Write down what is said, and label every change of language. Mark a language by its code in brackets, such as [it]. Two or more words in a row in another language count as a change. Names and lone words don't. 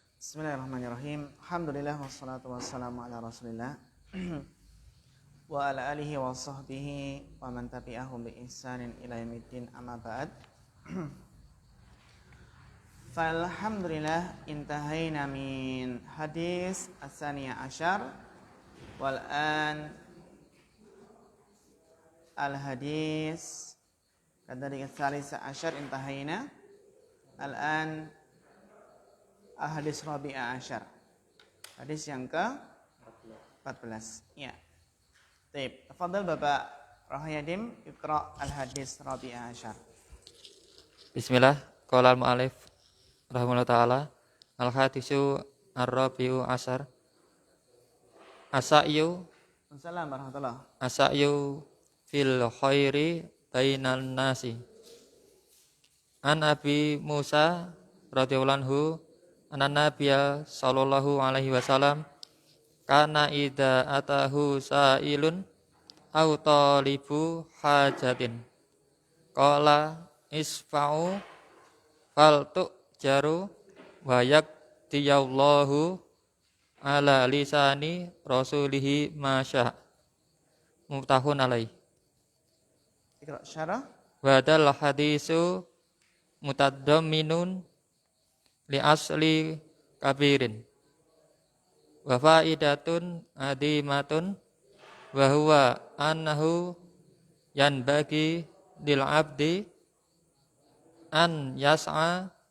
[ar] بسم الله الرحمن الرحيم. الحمد لله والصلاة والسلام على رسول الله وعلى آله وصحبه ومن تبعهم بإحسان إلى يوم الدين، أما بعد. فالحمد لله انتهينا من الحديث الثاني عشر والآن الحديث كذا الثالث عشر انتهينا الآن الحديث الرابع عشر. [id] Hadis yang ke-14. Ya. [ar] Baik, tafadhal Bapak Rahyadim اقرأ الحديث الرابع عشر. بسم الله، قال المؤلف رحمه الله تعالى الحديث الرابع عشر السعي السلام عليكم ورحمة الله. السعي في الخير بين الناس عن أبي موسى رضي الله عنه أن النبي صلى الله عليه وسلم كان إذا أتاه سائل أو طالب حاجة قال اشفعوا فلتؤجروا ويقضي الله على لسان رسوله ما شاء متفق عليه. اقرأ الشرح. وهذا الحديث متضمن لأصل كبير وفائدة عظيمة وهو أنه ينبغي للعبد أن يسعى